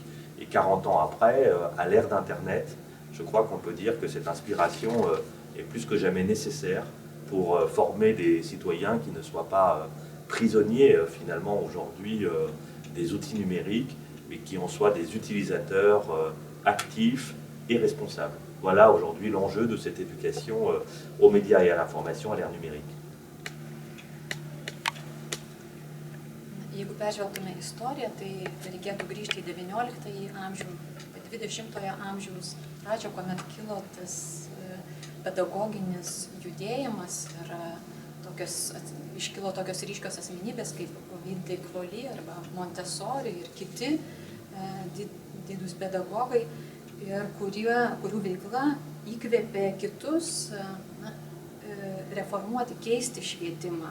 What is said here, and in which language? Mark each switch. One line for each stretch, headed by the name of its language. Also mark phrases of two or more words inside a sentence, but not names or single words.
French: Et 40 ans après, à l'ère d'Internet, je crois qu'on peut dire que cette inspiration est plus que jamais nécessaire pour former des citoyens qui ne soient pas prisonniers finalement aujourd'hui des outils numériques, mais qui en soient des utilisateurs actifs et responsables. Voilà aujourd'hui l'enjeu de cette éducation aux médias et à l'information à l'ère numérique.
Lithuanian: Jeigu peržvelgtume istoriją, tai reikėtų grįžti į XIX amžių, 20-ojo amžiaus pradžią, kuomet kilo tas pedagoginis judėjimas ir iškilo tokios ryškios asmenybės kaip Ovid de Cloly arba Montessori ir kiti didūs pedagogai, ir kurių veikla įkvėpė kitus reformuoti, keisti švietimą.